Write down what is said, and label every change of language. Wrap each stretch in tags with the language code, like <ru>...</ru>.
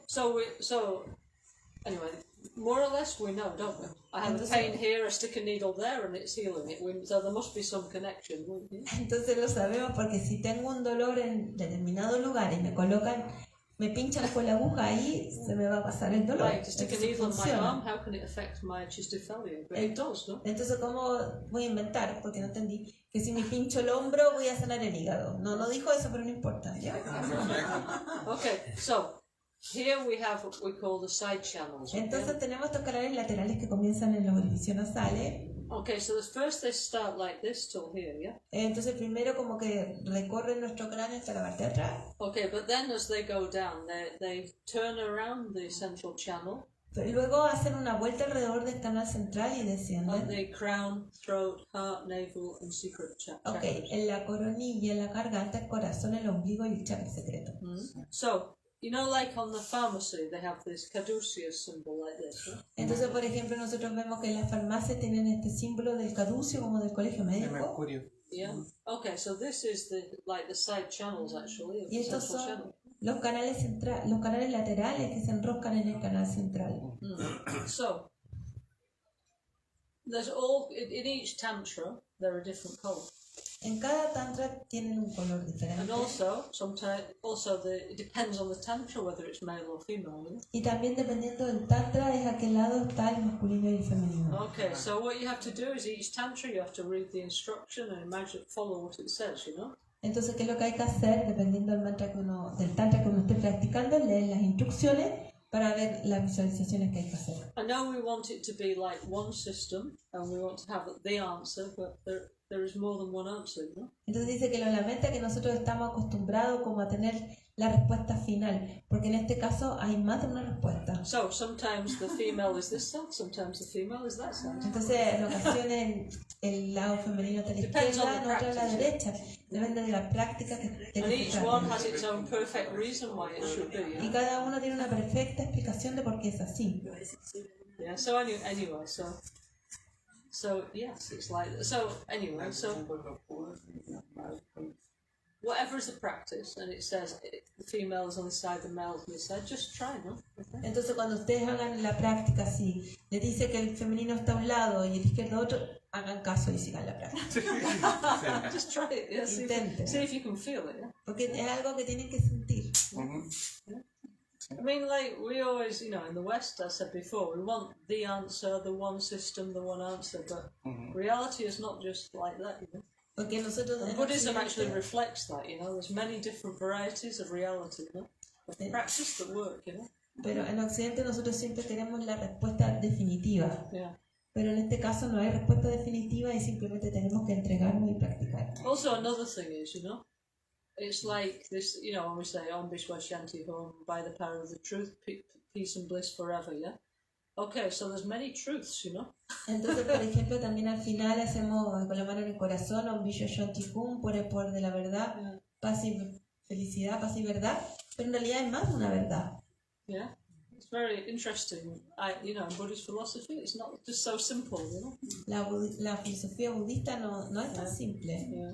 <en>So anyway, more or less we know, don't we? I have a pain here, I stick a needle there, and it's healing it. So there must be some connection.</en> <es>Entonces lo sabemos porque si tengo un dolor en determinado lugar y me pinchan con la aguja ahí, se me va a pasar el dolor.</es> <en>Right, to stick a needle in my arm, how can it affect my cystophilia? But it does, no?</en> <es>Entonces, ¿cómo voy a inventar? Porque no entendí. Que si me pincho el hombro, voy a sanar el hígado. No dijo eso, pero no importa. ¿Ya?</es> <en>Okay, so here we have what we call the side channels.</en> <es>Entonces tenemos estos canales laterales que comienzan en los orificios nasales.</es> <en>Okay, so first they start like this till here, yeah?</en> <es>Entonces primero como que recorren nuestro cráneo hasta la parte de atrás.</es> <en>Okay, but then as they go down, they turn around the central channel.</en> <es>Luego hacen una vuelta alrededor del canal central y descienden.</es> <en>The crown, throat, heart, navel, and secret chakra.</en> <es>Okay, en la coronilla, en la garganta, el corazón, el ombligo y el chakra secreto.</es> <en>So, like on the pharmacy, they have this caduceus symbol like this, right?</en> <es>Entonces, por ejemplo, nosotros vemos que en las farmacias tienen este símbolo del caducio como del colegio médico. Mercurio.</es> <en>Yeah. Okay, so this is the side channels actually.</en> <es>Y estos son los canales laterales que se enroscan en el canal central.</es> <en>So, there's all in each tantra there are different colors.</en> <es>En cada tantra tienen un color diferente.</es> <en>And also, sometimes, it depends on the tantra whether it's male or female. You know?</en> <es>Y también dependiendo del tantra es a qué lado está el masculino y el femenino.</es> <en>Okay, so what you have to do is each tantra you have to read the instruction and imagine, follow what it says, you know?</en> <es>Entonces, ¿qué es lo que hay que hacer? Dependiendo del tantra que uno esté practicando, leer las instrucciones para ver las visualizaciones que hay que hacer.</es> <en>I know we want it to be like one system and we want to have the answer, but there is more than one answer, you know?</en> <es>Entonces dice que lo lamenta que nosotros estamos acostumbrados como a tener la respuesta final, porque en este caso hay más de una respuesta.</es> <en>So sometimes the female is this side, sometimes the female is that side.</en> <es>Entonces en ocasiones el lado femenino está a la izquierda, en otra a la derecha. Depende de la práctica que</es> <en>And each one has its own perfect reason why it should be. You</en> <es>y</es> <en>know?</en> <es>cada uno tiene una perfecta explicación de por qué es así.</es> <en>Yeah. So anyway, so yes, it's like so. Anyway, so whatever is the practice, and it says the female is on this side, the male is on this side. Just try, no? Okay. Entonces cuando ustedes hagan la práctica así, le dice que el femenino está a un lado y el izquierdo a otro, hagan caso y sigan la práctica. Just try it. Yeah, Intenten. see if you can feel it. Yeah? Porque es algo que tienen que sentir. I mean, like we always, you know, in the West, I said before, we want the answer, the one system, the one answer, but reality is not just like that, you know.</en> <es>Porque nosotros</es> <en>And</en> <es>en</es> <en>Buddhism actually</en> <es>Occidente-</es> <en>reflects that, you know. There's many different varieties of reality, you know, of practice that work, you know.</en> <es>pero en Occidente nosotros siempre queremos la respuesta definitiva.</es> <en>Yeah.</en> <es>Pero en este caso no hay respuesta definitiva y simplemente tenemos que entregarnos y practicar.</es> <en>Also, another thing is, you know, it's like this, you know, when we say Om Vishwa Shanti Hom, by the power of the truth, peace and bliss forever, yeah? Okay, so there's many truths, you know.</en> <es>Entonces, por ejemplo, también al final hacemos con la mano en el corazón Om Vishwa Shanti Hum, por el poder de la verdad, paz y felicidad, paz y verdad, pero en realidad hay más de una verdad.</es> <en>Yeah, it's very interesting. You know, in Buddhist philosophy, it's not just so simple, you know.</en> <es>La filosofía budista no es tan simple.</es>